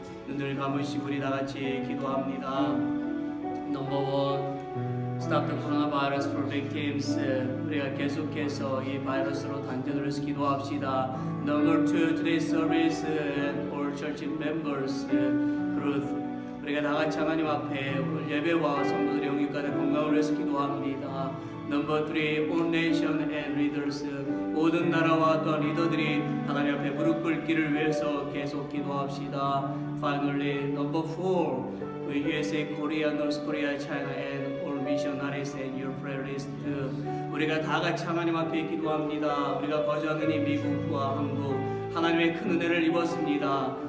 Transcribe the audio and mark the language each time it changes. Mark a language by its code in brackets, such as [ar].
[ko] 눈을 감으시고 우리 다 같이 기도합니다. [en] Number one, stop the coronavirus for victims. [ko] 우리가 계속해서 이 바이러스로 단전을 기도합시다. [en] Number two, today's service for church members. [ko] Ruth, 우리가 다 같이 하나님 앞에 오늘 예배와 성도들의 영육간의 건강을 위해서 기도합니다. [en] Number three, all nation and leaders. [ko] 모든 나라와 또한 리더들이 하나님 앞에 무릎 꿇기를 위해서 계속 기도합시다. [en] Finally, number four, USA, Korea, North Korea, China, and all missionaries and your prayer list. [ko] 우리가 다 같이 하나님 앞에 기도합니다. 우리가 거주하는 이 미국과 한국, 하나님의 큰 은혜를 입었습니다.